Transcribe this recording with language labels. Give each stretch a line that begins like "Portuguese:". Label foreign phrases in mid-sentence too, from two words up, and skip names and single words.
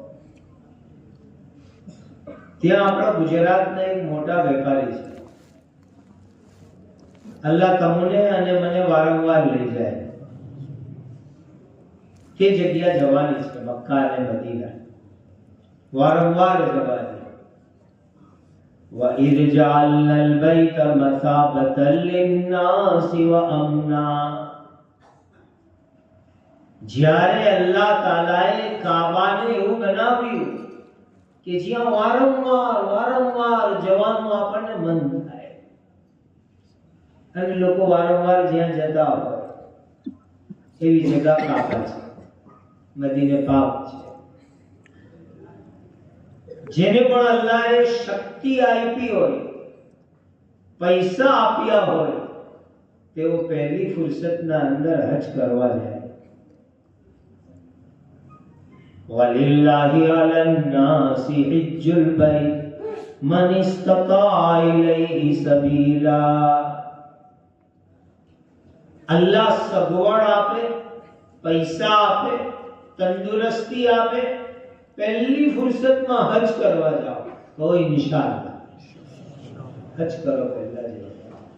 Gujarati: ત્યાં આપણા ગુજરાતના એક મોટા વેપારી છે, અલ્લાહ તમને અને મને વારંવાર લઈ જાય. તે જગ્યા જવાની છે, મક્કા અને મદીના, વારંવાર જવાની.
Arabic: وَإِذْ جَعَلْنَا الْبَيْتَ مَثَابَةً لِلنَّاسِ وَأَمْنًا.
Gujarati: જ્યારે અલ્લાહ તાલાએ કાબાને એવું બનાવ્યું કે જ્યાં વારંવાર જવાનું આપણને મન થાય અને લોકો વારંવાર જ્યાં જતા હોય એવી જગ્યા કાબા છે, મદીને પાક છે. જેને પણ અલ્લાહે શક્તિ આપી હોય, પૈસા આપ્યા હોય, તેઓ પહેલી ફુરસતના અંદર હજ કરવા જાય.
Arabic: وَلِلَّهِ عَلَى النَّاسِ حِجُّ الْبَيْتِ مَنِ اسْتَطَاعَ إِلَيْهِ سَبِيلًا.
Gujarati: અલ્લાહ સગવડ આપે, પૈસા આપે, તંદુરસ્તી આપે, પહેલી ફુરસતમાં હજ કરવા જાઓ તો ઇન્શાઅલ્લાહ હજ કરો પહેલા જેવા.